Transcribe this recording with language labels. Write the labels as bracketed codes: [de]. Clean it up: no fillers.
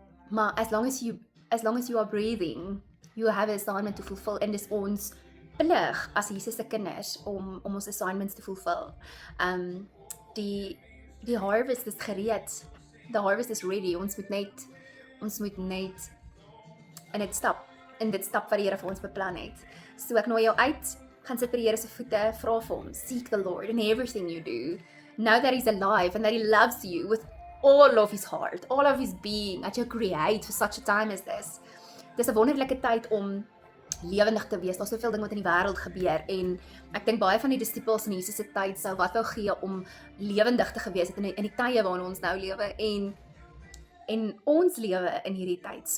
[en] Maar as long as you are breathing, you have an assignment to fulfill, [af] en dis ons plig as Jesus se kinders om ons assignments te fulfill. Die harvest is gereed. [en] The harvest is ready. [af] Ons moet net in dit stap wat die Here vir ons beplan het. So ek nooi jou uit, gaan sit by die Here se voete, vra vir hom, [en] seek the Lord in everything you do. Know that He's alive and that He loves you with all of His heart, all of His being, that you create for such a time as this. [af] Dis 'n wonderlike tyd om lewendig te wees. Daar's soveel dinge wat in die wêreld gebeur en ek dink baie van die disippels in Jesus se tyd sou wat wou gee om lewendig te gewees het in die tye waarin ons nou lewe en ons lewe in hierdie tyd.